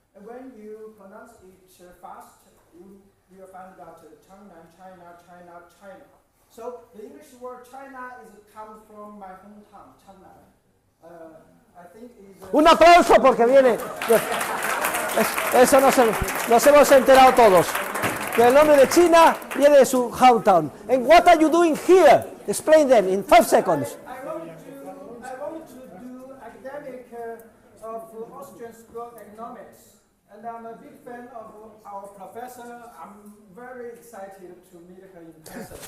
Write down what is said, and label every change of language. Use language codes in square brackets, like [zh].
[en] And when you pronounce it fast, you will find that Changnan, China. So the English word China comes from my hometown, Changnan. I think [es] Un aplauso porque viene. Eso nos hemos enterado todos. Que el nombre de China viene de su hometown. [en] And what are you doing here? Explain them in 5 seconds. I want to do academic of Austrian School of Economics, and I'm a big fan of our professor. I'm very excited to meet her in person.